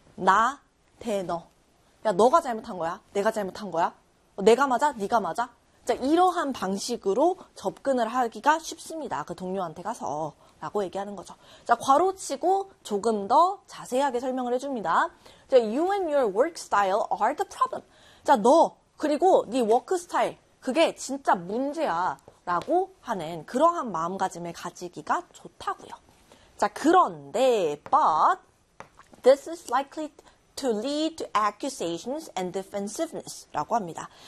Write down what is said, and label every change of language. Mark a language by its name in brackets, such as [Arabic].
[Korean] 나 대 너. 야, 너가 잘못한 거야? 내가 잘못한 거야? 내가 맞아? 네가 맞아? 자, 이러한 방식으로 접근을 하기가 쉽습니다. 그 동료한테 가서 라고 얘기하는 거죠. 자, 괄호치고 조금 더 자세하게 설명을 해줍니다. [English] 자, you and your work style are the problem. [Korean] 자, 너 그리고 네 워크 스타일 그게 진짜 문제야 라고 하는 그러한 마음가짐을 가지기가 좋다고요. 자, 그런데 [English] but this is likely to lead to accusations and defensiveness [Korean] 라고 합니다.